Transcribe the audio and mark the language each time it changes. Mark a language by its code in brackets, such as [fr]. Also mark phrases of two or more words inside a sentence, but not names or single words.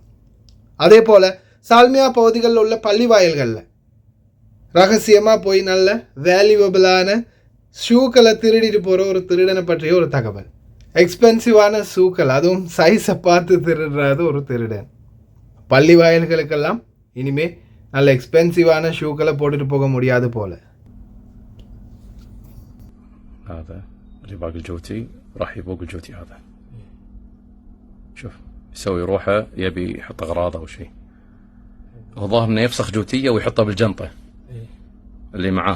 [ta] அதே போல் சால்மியா பகுதிகளில் உள்ள பள்ளி வாயில்களில் ரகசியமாக போய் நல்ல வேல்யூவபிளான ஷூக்களை திருடிட்டு போகிற ஒரு திருடனை பற்றிய ஒரு தகவல். எக்ஸ்பென்சிவான ஷூக்கள், அதுவும் சைஸை பார்த்து திருடுறது ஒரு திருடன். பள்ளி வாயில்களுக்கெல்லாம் இனிமேல் நல்ல எக்ஸ்பென்சிவான ஷூக்களை போட்டுட்டு போக முடியாது போல. [ar] هذا اللي باقي الجوتي راح يبوق الجوتي هذا شوف يسوي روحه يبي يحط اغراض او شيء. الظاهر انه يفسخ جوتيه ويحطها بالجنطه اللي معاه.